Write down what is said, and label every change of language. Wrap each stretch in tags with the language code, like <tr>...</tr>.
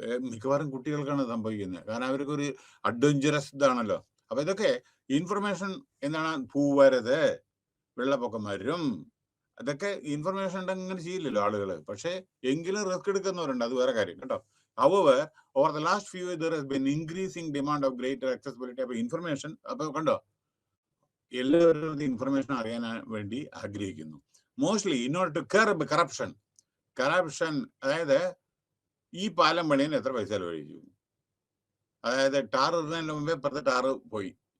<ml>മിക്കവാറും കുട്ടികൾക്കാണ് സംഭവിക്കുന്നത്, കാരണം അവർക്ക് ഒരു അഡ്വഞ്ചറസ് ഇതാണല്ലോ. അപ്പൊ ഇതൊക്കെ ഇൻഫർമേഷൻ എന്താണ്, പൂവരുത്, വെള്ളപ്പൊക്കം വരും, അതൊക്കെ ഇൻഫർമേഷൻ ഉണ്ടെങ്കിൽ അങ്ങനെ ചെയ്യില്ലല്ലോ ആളുകൾ. പക്ഷെ എങ്കിലും റിസ്ക് എടുക്കുന്നവരുണ്ട്, അത് വേറെ കാര്യം കേട്ടോ.</ml> <en>However, over the last few years, there has been increasing demand of greater accessibility of information.</en> <ml>അപ്പോൾ കണ്ടോ, എല്ലാവരും ഇൻഫർമേഷൻ അറിയാൻ വേണ്ടി ആഗ്രഹിക്കുന്നു.</ml> <en>Mostly in order to curb corruption.</en> <ml>അതായത് ഈ പാലം പണിയാൻ എത്ര പൈസ ചെലവഴിച്ചു, അതായത് ടാർ ഇടുന്നതിന് മുമ്പേ ഇപ്പുറത്തെ ടാറ് പോയി.</ml>